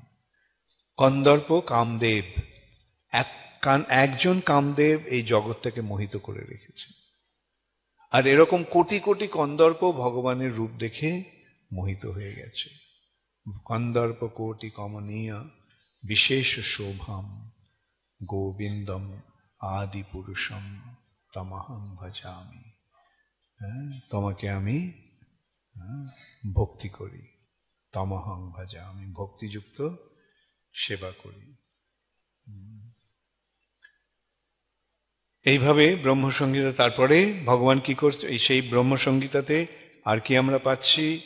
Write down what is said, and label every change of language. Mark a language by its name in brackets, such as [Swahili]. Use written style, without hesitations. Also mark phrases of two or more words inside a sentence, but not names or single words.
[Bangla] কন্দর্প কামদেব, একজন কামদেব এই জগৎটাকে মোহিত করে রেখেছে। আর এরকম কোটি কোটি কন্দর্প ভগবানের রূপ দেখে মোহিত হয়ে গেছে। [Sanskrit] কন্দর্প কোটি কমনীয় বিশেষ শোভাম গোবিন্দম আদি পুরুষম তমহং ভজামি। [Bangla] তোমাকে আমি ভক্তি করি, [Sanskrit] তমহং ভজামি, [Bangla] ভক্তিযুক্ত সেবা করি। এইভাবে ব্রহ্মসংগীতা। তারপরে ভগবান কি করছে? সেই ব্রহ্মসংগীতাতে আর কি আমরা পাচ্ছি?